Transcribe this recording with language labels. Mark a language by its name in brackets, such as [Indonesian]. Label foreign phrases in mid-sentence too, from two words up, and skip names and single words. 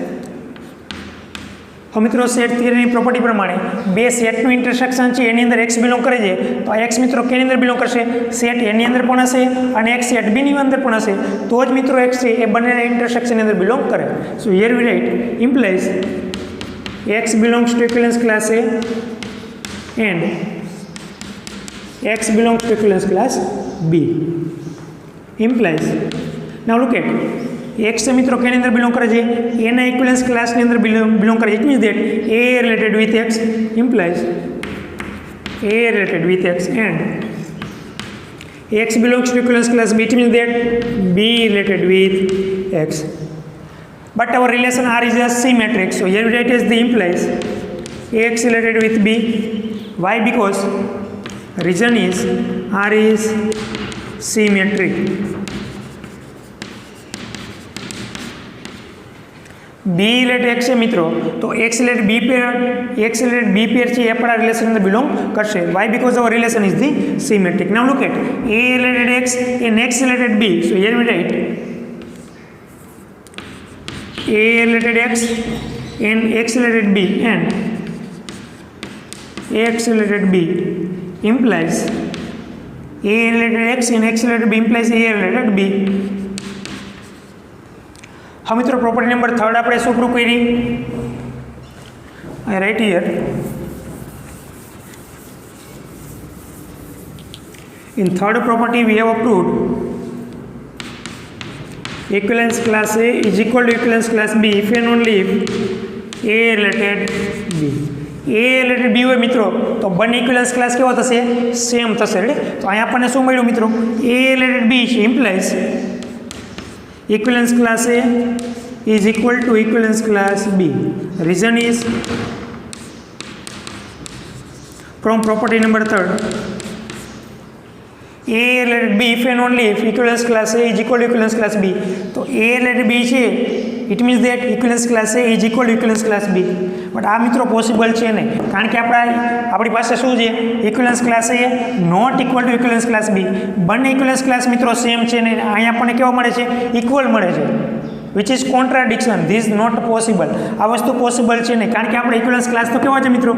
[Gujarati] હવે મિત્રો સેટ થિયરીની પ્રોપર્ટી પ્રમાણે બે સેટનું ઇન્ટરસેક્શન છે એની અંદર એક્સ બિલોંગ કરે છે, તો આ એક્સ મિત્રો કેની અંદર બિલોંગ કરશે? સેટ એની અંદર પણ હશે અને એક્સ સેટ બીની અંદર પણ હશે, તો જ મિત્રો એક્સ છે એ બંનેના ઇન્ટરસેક્શનની અંદર બિલોંગ કરે. [English] So here we write implies x belongs to equivalence class A and x belongs to equivalence class B implies. Now look at x [Gujarati] છે મિત્રો કેની અંદર બિલોંગ કરે છે? એના ઇક્વિવેલન્સ ક્લાસની અંદર બિલોંગ કરે છે. [English] It means that a related with x implies a related with x and x belongs to equivalence class B. It means that b related with x. But our relation R is a symmetric, so here we write as the implies x related with B. Why? Because reason is R is symmetric. B related x [Gujarati] છે મિત્રો, તો [English] x related B pair [Gujarati] છે એ પણ આ રિલેશન અંદર બિલોંગ કરશે. [English] Why? Because our relation is the symmetric. Now look at A related x and x related B. So here we write A related x and x related B and x related B implies A related x and x related B implies A related B. [Gujarati] હવે મિત્રો પ્રોપર્ટી નંબર 3 આપણે શું પ્રૂવ કરી? [English] I write here in third property we have proved equivalence class A is equal to equivalence class B if and only if A related B. A related B [Gujarati] હોય મિત્રો તો બંને ઇક્વિવેલન્સ ક્લાસ કેવો થશે? સેમ થશે. રેડી? તો અહીંયા આપણને શું મળ્યું મિત્રો? [English] A related B છે ઇમ્પ્લાઇઝ equivalence class A is equal to equivalence class B. Reason is from property number 3 A related B if and only if equivalence class A is equal to equivalence class B. તો A related B છે, it means that equivalence class A is equal to equivalence class B. [Gujarati] બટ આ મિત્રો પોસિબલ છે નહીં, કારણ કે આપણી પાસે શું છે? [English] equivalence class A not equal to equivalence class B. [Gujarati] બંને [English] equivalence class [Gujarati] મિત્રો સેમ છે ને અહીંયા આપણને કેવા મળે છે? [English] equal [Gujarati] મળે છે, [English] which is contradiction. This not possible. [Gujarati] આ વસ્તુ પોસિબલ છે નહીં, કારણ કે આપણે [English] equivalence class [Gujarati] તો કેવા છે મિત્રો?